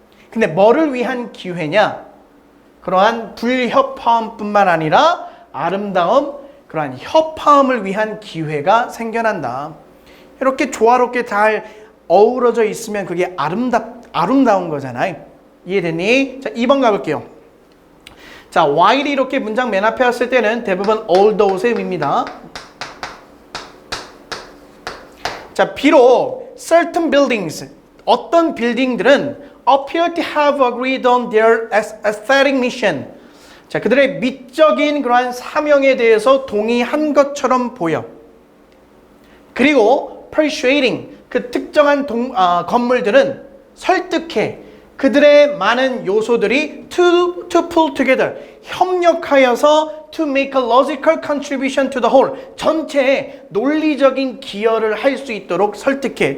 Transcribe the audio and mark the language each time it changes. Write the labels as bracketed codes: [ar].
[ko] 근데 뭐를 위한 기회냐? 그러한 불협화음뿐만 아니라 아름다움, 그러한 협화음을 위한 기회가 생겨난다. 이렇게 조화롭게 잘 어우러져 있으면 그게 아름다운 거잖아요. 이해됐니? 자, 2번 가볼게요. 자, while이 이렇게 문장 맨 앞에 왔을 때는 대부분 although의 의미입니다. 자, 비록 [en] certain buildings, [ko] 어떤 빌딩들은 [en] appear to have agreed on their aesthetic mission. [ko] 자, 그들의 미적인 그러한 사명에 대해서 동의한 것처럼 보여. 그리고 persuading, 그 특정한 건물들은 설득해. 그들의 많은 요소들이 [en] to pull together, [ko] 협력하여서 [en] to make a logical contribution to the whole, [ko] 전체에 논리적인 기여를 할 수 있도록 설득해.